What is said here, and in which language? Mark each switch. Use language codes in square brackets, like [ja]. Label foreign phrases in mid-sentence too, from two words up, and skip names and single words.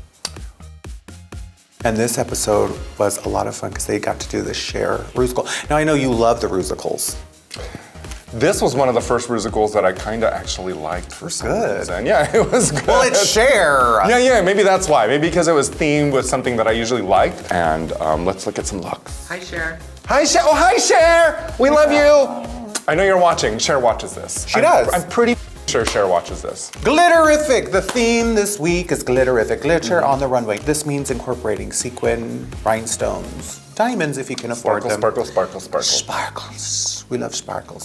[en] And this episode was a lot of fun because they got to do the share rusical. Now I know you love the rusicals. This was one of the first musicals that I kind of actually liked for some reason. Yeah, it was good. Well, it's Cher. Yeah, maybe that's why. Maybe because it was themed with something that I usually liked. And let's look at some looks. Hi, Cher. Hi, Cher. Oh, hi, Cher. We love you. I know you're watching. Cher watches this. She does. I'm pretty sure Cher watches this. Glitterrific. The theme this week is Glitterrific. Glitter on the runway. This means incorporating sequin, rhinestones, diamonds if you can afford them. Sparkle, sparkle, sparkle. Sparkles. We love sparkles.